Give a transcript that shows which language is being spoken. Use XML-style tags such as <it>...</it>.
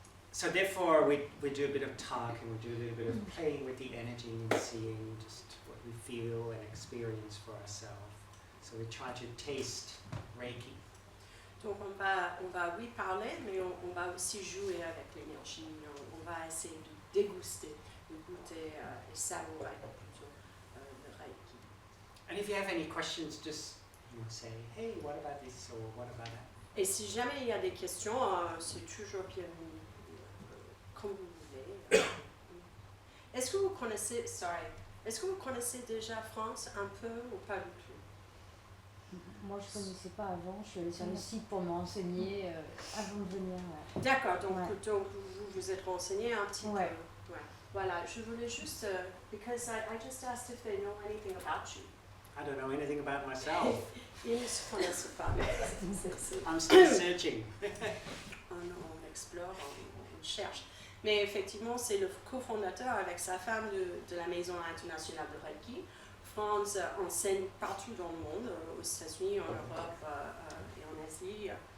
<en>So therefore we do a bit of talk and we do a little bit of playing with the energy and seeing just what we feel and experience for ourselves. So we try to taste Reiki.</en> <fr>Donc on va oui parler, mais on va aussi jouer avec l'énergie. On va essayer de déguster, de goûter et savourer plutôt le Reiki.</fr> <en>And if you have any questions, just say, hey, what about this or what about that?</en> <fr>Et si jamais il y a des questions, c'est toujours bienvenu, comme vous voulez. Est-ce que vous connaissez déjà France un peu ou pas du tout? Moi, je ne connaissais pas avant. Je suis allée sur le site pour me renseigner avant de venir. D'accord, donc vous vous êtes renseigné un petit peu. Ouais. Voilà, je voulais juste,</fr> <en>because I just asked if they know anything about you. I don't know anything about myself.</en> <fr>Ils ne se connaissent pas.</fr> <en>I'm still searching.</en> <fr>On explore, on cherche. Mais effectivement, c'est le cofondateur avec sa femme de la Maison internationale de Reiki. Frans enseigne partout dans le monde, aux États-Unis, en Europe et en Asie.</fr>